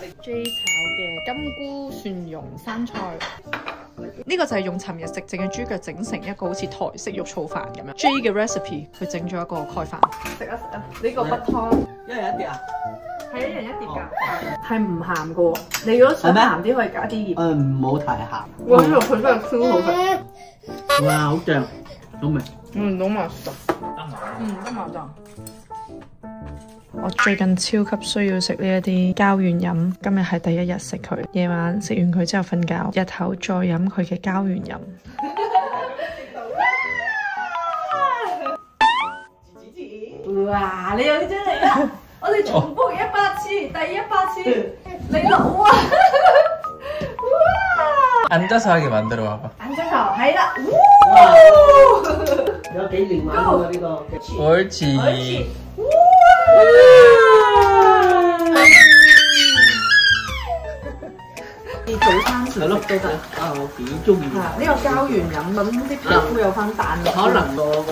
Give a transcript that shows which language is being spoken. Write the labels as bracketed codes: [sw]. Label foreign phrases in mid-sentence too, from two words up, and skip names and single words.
[yue] J 炒嘅金菇蒜蓉生菜。呢個就係用尋日食剩嘅豬腳整成一個好似台式肉燥飯咁樣。J 嘅 recipe 佢整咗一個蓋飯。食啊！呢個北湯，一人一碟啊？係一人一碟㗎，係唔鹹嘅喎。你如果想鹹啲，可以加啲鹽。唔好太鹹。哇！呢個佢真係超好食。哇！好正，好味。 [ko] 너무 맛있어。 [yue] 得麻醬。我最近超級需要食呢一啲膠原飲，今日係第一日食佢，夜晚食完佢之後瞓覺，日頭再飲佢嘅膠原飲。哇！你有啲真嚟啊！我哋重複100次，第100次，你老啊！ [ko] 앉아서 하게 만들어 봐봐. 앉아서, [yue] 係啦，有幾連環喎呢個。 [ko] 옳지. 옳지. [yue] 早餐時食都得。啊，我幾中意。呢個膠原飲，咁啲皮膚有翻彈力。